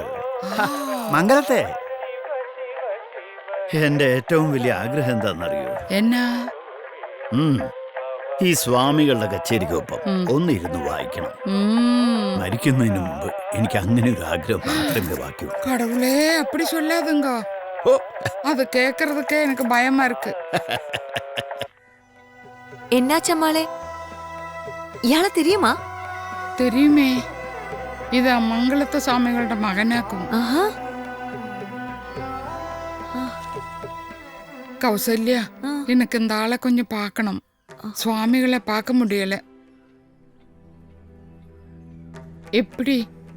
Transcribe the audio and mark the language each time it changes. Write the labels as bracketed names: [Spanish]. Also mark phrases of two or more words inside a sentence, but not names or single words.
[Malayalam] മംഗലത്തെ. എന്റെ ഏറ്റവും വലിയ ആഗ്രഹം എന്താണെന്നറിയോ? എന്നാ? ഈ സ്വാമികളുടെ കച്ചേരിക്കൊപ്പം ഒന്നിരുന്ന് വായിക്കണം. മരിക്കുന്നതിന് മുമ്പ് എനിക്ക് അങ്ങനെ ഒരു ആഗ്രഹം മാത്രമേ ബാക്കിയുള്ളൂ. [Tamil] கடவுளே, அப்படி சொல்லாதுங்க. அது கேக்குறதுக்கே எனக்கு பயமா இருக்கு. [Malayalam] എന്നാച്ചമ്മാളെ, ഇയാളെ தெரியுமா? [Tamil] தெரியுமே. [Malayalam] ഇത് മംഗളത്തെ സ്വാമികളുടെ മകനാക്കും. [Tamil] கௌசல்யா, எனக்கு இந்த ஆளை கொஞ்சம் பார்க்கணும். சுவாமிகளை பார்க்க முடியல. எப்படி